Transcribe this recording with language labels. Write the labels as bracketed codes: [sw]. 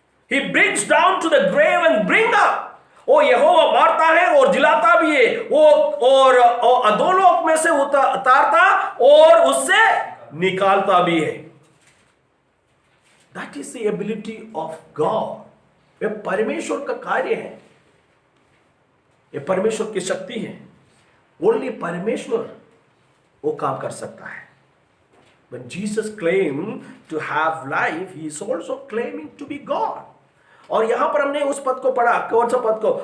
[en] He brings down to the grave and bring up. [hi] वो यहोवा मारता है और जिलाता भी है, वो और अधोलोक में से उतारता और उससे निकालता भी है। [en] That is the ability of God. [hi] ये परमेश्वर का कार्य है, ये परमेश्वर की शक्ति है। ओनली परमेश्वर वो काम कर सकता है। [en] When Jesus claimed to have life, he is also claiming to be God. [hi] और यहां पर हमने उस पद को पढ़ा, कौन सा पद को?